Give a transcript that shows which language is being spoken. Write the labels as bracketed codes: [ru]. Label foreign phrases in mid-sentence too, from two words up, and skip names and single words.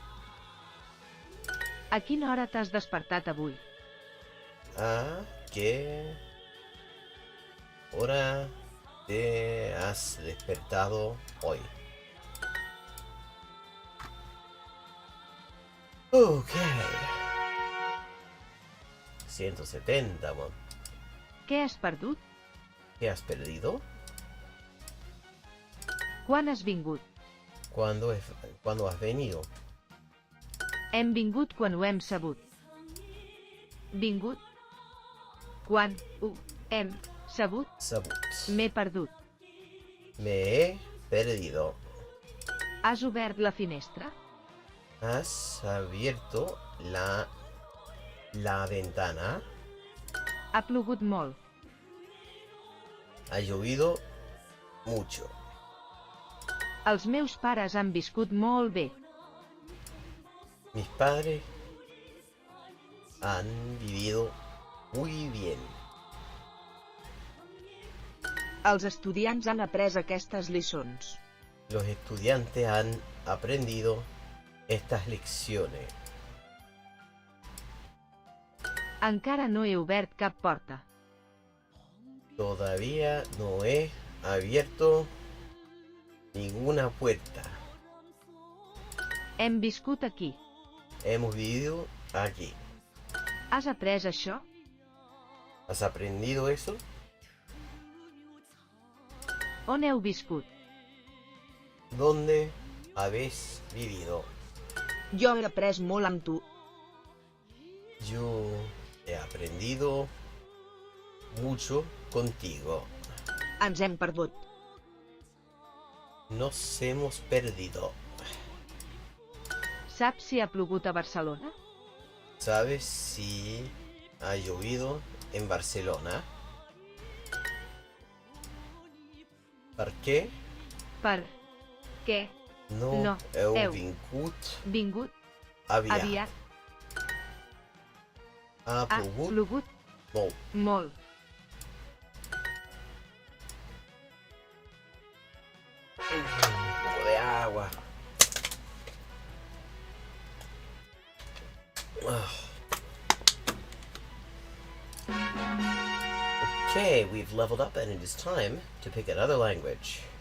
[ca] A quina hora t'has despertat avui? [es] ¿A qué hora te has despertado hoy? Ok. 170, mon. [ca] Què has perdut? [es] ¿Qué has perdido? [ca] Quan has vingut? [es] ¿Cuándo has venido? [ca] Hem vingut quan ho hem sabut. Vingut? Quan ho hem sabut? Sabut. M'he perdut. [es] Me he perdido. [ca] Has obert la finestra? [es] ¿Has abierto la ventana? [ca] Ha plogut molt. [es] Ha llovido mucho. [ca] Els meus pares han viscut molt bé. [es] Mis padres han vivido muy bien. [ca] Els estudiants han après aquestes lliçons. [es] Los estudiantes han aprendido estas lecciones. [ca] Encara no he obert cap porta. [es] Todavía no he abierto ninguna puerta. [ca] Hem viscut aquí. [es] Hemos vivido aquí. [ca] Has après això? [es] ¿Has aprendido eso? [ca] On heu viscut? [es] ¿Dónde habéis vivido? [ca] Jo he après molt amb tu. [es] Yo he aprendido mucho contigo. [ca] Ens hem perdut. [es] Nos hemos perdido. [ca] Saps si ha plogut a Barcelona? [es] ¿Sabes si ha llovido en Barcelona? ¿Por qué? [ca] Per què No, heu heu vingut aviat? aviat. Ha Ha plogut plogut molt. molt. [es] Un poco de agua. [en] Okay, we've leveled up and it is time to pick another language.